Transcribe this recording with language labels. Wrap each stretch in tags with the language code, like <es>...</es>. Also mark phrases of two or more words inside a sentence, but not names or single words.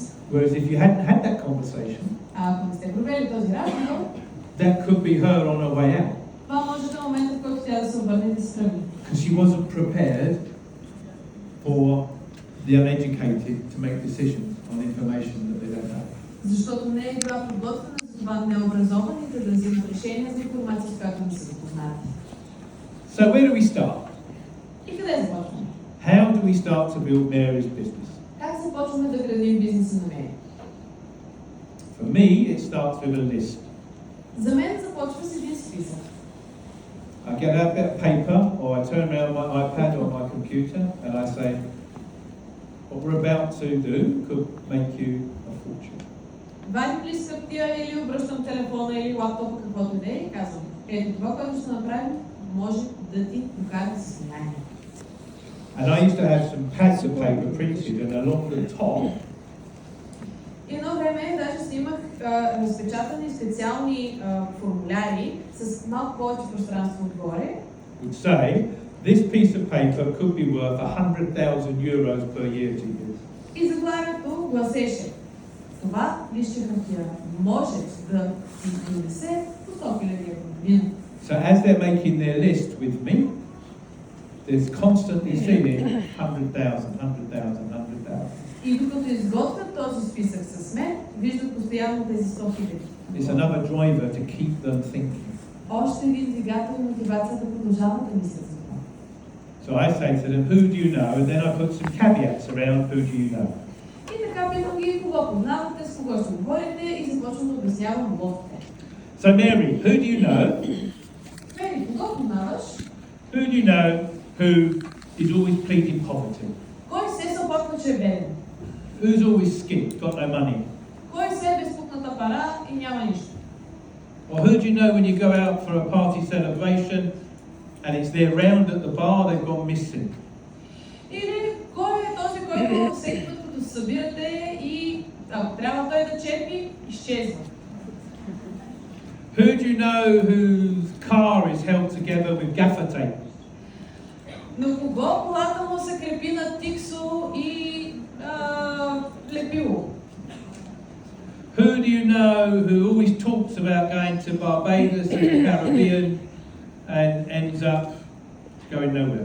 <en>Whereas if you hadn't had that conversation,</en> <bg>А ако не сте провели този разговор,</bg> <en>that could be her on her way out.</en> <bg>това може да е момента, в който тя да се обърне и да се тръгне.</bg> <en>Because she wasn't prepared for the uneducated to make decisions on information that they don't know.</en> <bg>Защото не е била подготвена за това необразованите да взимат решения за информация, с която не са запознати.</bg> <en>So where do we start?</en> <bg>И къде започваме?</bg> <en>How do we start to build Mary's business?</en> <bg>Как започваме да градим бизнеса на Мери?</bg> <en>For me, it starts with a list.</en> <bg>За мен започва с един списък.</bg> <en>I get out a bit of paper, or I turn around my iPad or my computer, and I say, what we're about to do could make you a fortune.</en> <bg>Вадим ли хартия или обръщам телефона или лаптопа, каквото и да е, и казвам, ето това, което ще направим, може да ти покаже състояние.</bg> <en>And I used to have some pads of paper printed, and along the top,</en> <bg>Едно време даже си имах разпечатани специални формуляри с малко повече пространство отгоре.</bg> <en>would say, this piece of paper could be worth 100,000 euros per year to you.</en> <bg>И заглавието гласеше, това листче хартия може да ти донесе по 100 000 евро година.</bg> <en>So as they're making their list with me, there's constantly seeing 100,000, 100,000, 100,000.</en> <bg>И докато изготвят този списък с мен, виждат постоянно тези 100 000.</bg> <en>It's another driver to keep them thinking.</en> <bg>Още един двигател и мотивация да продължават да мислят за това.</bg> <en>So I say to them, who do you know? And then I put some caveats around who do you know.</en> <bg>И така питам ги кого познавате, с кого ще говорите и започвам да обяснявам лодите.</bg> <en>So Mary, who do you know?</en> <bg>Мери, кого познаваш?</bg> <en>Who do you know who is always pleading poverty?</en> <bg>Кой се съпотва, че е беден?</bg> <en>Who's always skint, got no money?</en> <bg>Кой се е безпукната пара и няма нищо?</bg> <en>Or who do you know when you go out for a party celebration and it's their round at the bar, they've gone missing?</en> <bg>Или кой е този, който всеки път, като се събирате и ако трябва той да черпи, изчезва?</bg> <en>Who do you know whose car is held together with gaffer tape?</en> <bg>На кого колата му се крепи на тиксо и лепило?</bg> <en>Who do you know who always talks about going to Barbados and the Caribbean and ends up going nowhere?</en>